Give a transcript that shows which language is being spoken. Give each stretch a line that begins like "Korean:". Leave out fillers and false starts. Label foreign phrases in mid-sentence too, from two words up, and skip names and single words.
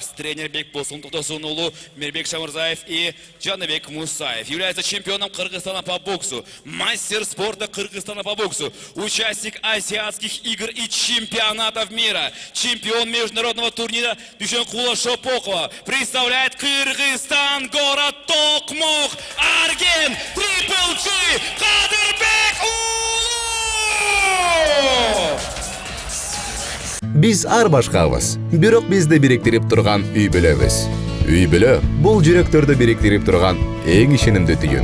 Russian: Тренер Бекболсун Тутасунулу, Мирбек Шамурзаев и Джанабек Мусаев. Является чемпионом Кыргызстана по боксу. Мастер спорта Кыргызстана по боксу. Участник азиатских игр и чемпионатов мира. Чемпион международного турнира Дюшенкула Шопокова. Представляет Кыргызстан, город Токмок, Арген, Трипл G,
Kyrgyz: Биз ар башкабыз, бирок бизди бириктирип турган үй бүлөбүз. Үй бүлө бул жүрөктөрдү бириктирип турган эң ишенимдүү түйүн.